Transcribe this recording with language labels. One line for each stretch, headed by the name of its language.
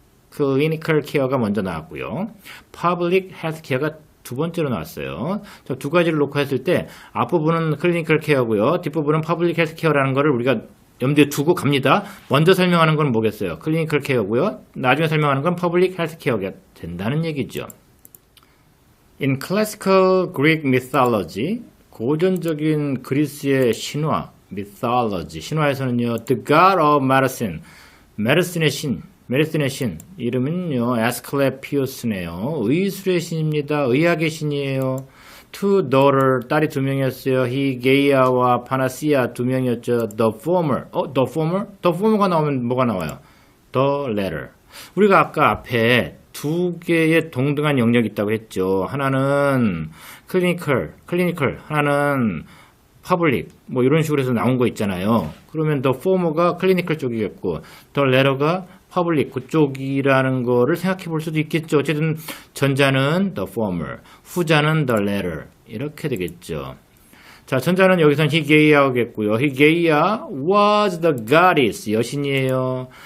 Korean: 클리니컬 케어가 먼저 나왔고요. 퍼블릭 헬스 케어가 두 번째로 나왔어요. 두 가지를 놓고 했을 때 앞부분은 클리니컬 케어고요. 뒷부분은 퍼블릭 헬스 케어라는 거를 우리가 염두에 두고 갑니다. 먼저 설명하는 건 뭐겠어요? 클리니컬 케어고요. 나중에 설명하는 건 퍼블릭 헬스 케어가 된다는 얘기죠.
English: In classical Greek mythology,
Korean: 고전적인 그리스의 신화, mythology, 신화에서는요,
English: the god of medicine,
Korean: 메디슨의 신, 이름은요, 에스클레피우스네요. 의술의 신입니다. 의학의 신이에요.
English: Two daughter,
Korean: 딸이 두 명이었어요. 히게이아와 파나시아 두 명이었죠.
English: The former. The former? The former
Korean: 가 나오면 뭐가 나와요?
English: The latter.
Korean: 우리가 아까 앞에 두 개의 동등한 영역이 있다고 했죠. 하나는 클리니컬, 하나는 퍼블릭, 이런 식으로 해서 나온 거 있잖아요. 그러면
English: the former
Korean: 가 클리니컬 쪽이겠고,
English: the latter
Korean: 가 퍼블릭 그쪽이라는 거를 생각해 볼 수도 있겠죠. 어쨌든 전자는
English: the former,
Korean: 후자는
English: the latter
Korean: 이렇게 되겠죠. 자, 전자는 여기선 히게이아겠고요.
English: 히게이아 was the goddess,
Korean: 여신이에요.